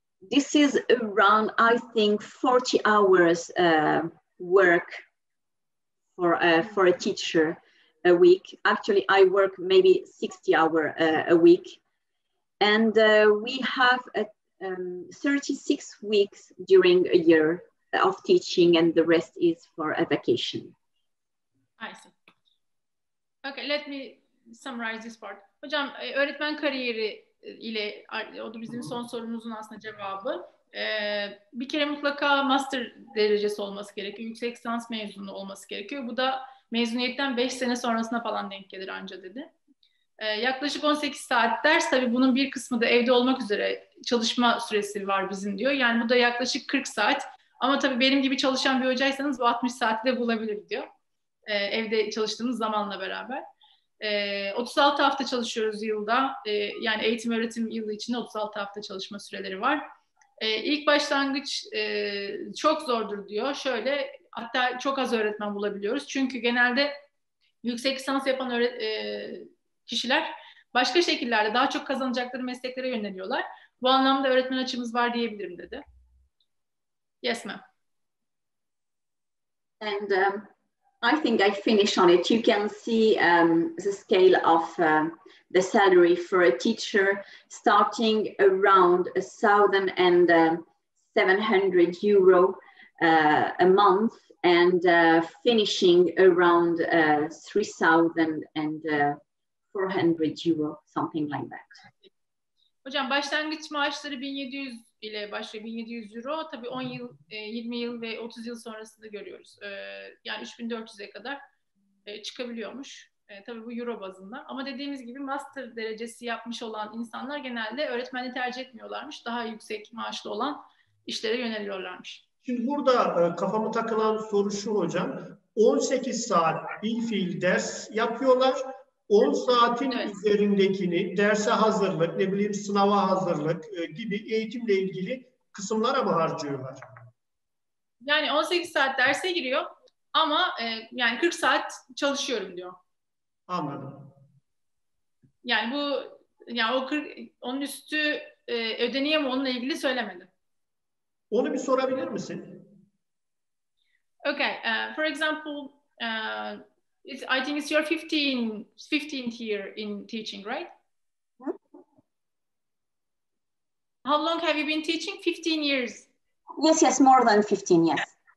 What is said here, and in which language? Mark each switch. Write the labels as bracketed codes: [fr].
[en] This is around, I think, 40 hours work for a teacher a week. Actually, I work maybe 60 hours a week. And we have 36 weeks during a year of teaching, and the rest is for a vacation. I see. Okay, let me summarize this part. [tr] Hocam, öğretmen kariyeri ile, o da bizim son sorumuzun aslında cevabı. Bir kere mutlaka master derecesi olması gerekiyor. Yüksek lisans mezunu olması gerekiyor. Bu da mezuniyetten 5 sene sonrasına falan denk gelir anca dedi. Yaklaşık 18 saat ders, tabii bunun bir kısmı da evde olmak üzere çalışma süresi var bizim diyor. Yani bu da yaklaşık 40 saat. Ama tabii benim gibi çalışan bir hocaysanız bu 60 saati de bulabilir diyor. Evde çalıştığımız zamanla beraber. 36 hafta çalışıyoruz yılda. Yani eğitim öğretim yılı içinde 36 hafta çalışma süreleri var. İlk başlangıç çok zordur diyor. Şöyle, hatta çok az öğretmen bulabiliyoruz. Çünkü genelde yüksek lisans yapan kişiler başka şekillerde daha çok kazanacakları mesleklere yöneliyorlar. Bu anlamda öğretmen açımız var diyebilirim dedi. [en] Yes, ma'am. And I think I finish on it. You can see the scale of the salary for a teacher starting around €1,700 a month and finishing around €3,400, something like that. [tr] Hocam başlangıç maaşları 1700 ile başlıyor. 1700 euro. Tabii 10 yıl, 20 yıl ve 30 yıl sonrasında görüyoruz. Yani 3400'e kadar çıkabiliyormuş. Tabii bu euro bazında. Ama dediğimiz gibi master derecesi yapmış olan insanlar genelde öğretmenliği tercih etmiyorlarmış. Daha yüksek maaşlı olan işlere yöneliyorlarmış. Şimdi burada kafamı takılan soru şu hocam. 18 saat bilfiil ders yapıyorlar. 10 saatin üzerindekini derse hazırlık, ne bileyim sınava hazırlık gibi eğitimle ilgili kısımlara mı harcıyorlar? Yani 18 saat derse giriyor ama yani 40 saat çalışıyorum diyor. Anladım. Yani bu yani onun üstü ödeniyor mu onunla ilgili söylemedi. Onu bir sorabilir misin? [en] Okay, for example, I think it's your 15th year in teaching, right? How long have you been teaching? 15 years. Yes, more than 15, yes.